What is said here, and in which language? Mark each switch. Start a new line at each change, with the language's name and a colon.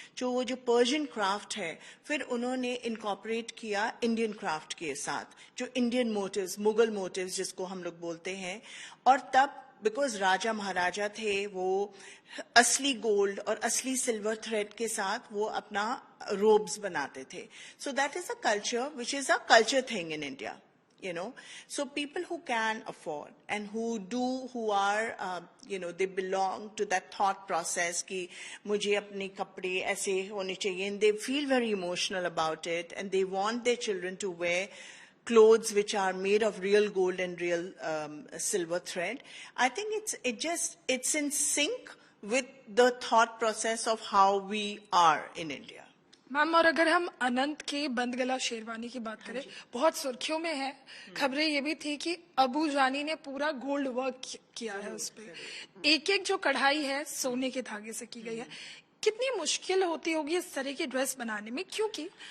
Hindi: जो Persian craft है, फिर उन्होंने इनकॉर्पोरेट किया इंडियन क्राफ्ट के साथ, जो इंडियन मोटिव्स, मुगल मोटिव्स जिसको हम लोग बोलते हैं. और तब बिकॉज राजा महाराजा थे, वो असली गोल्ड और असली सिल्वर थ्रेड के साथ वो अपना रोब्स बनाते थे.
English: So that is a culture which is a culture thing in India, you know. So people who can afford and who are they belong to that thought process
Hindi: कि मुझे अपने कपड़े ऐसे होने चाहिए,
English: and they feel very emotional about it, and they want their children to wear clothes which are made of real gold and real silver thread. I think it's in sync with the thought process of how we are in India.
Hindi: Ma'am, और अगर हम अनंत के बंद गला शेरवानी की बात करें, बहुत सुर्खियों में है. खबरें ये भी थी कि अबू जानी ने पूरा गोल्ड वर्क किया है उस पे. एक एक जो कढ़ाई है सोने के धागे से की गई है. कितनी मुश्किल होती होगी इस तरह की ड्रेस बनाने में, क्योंकि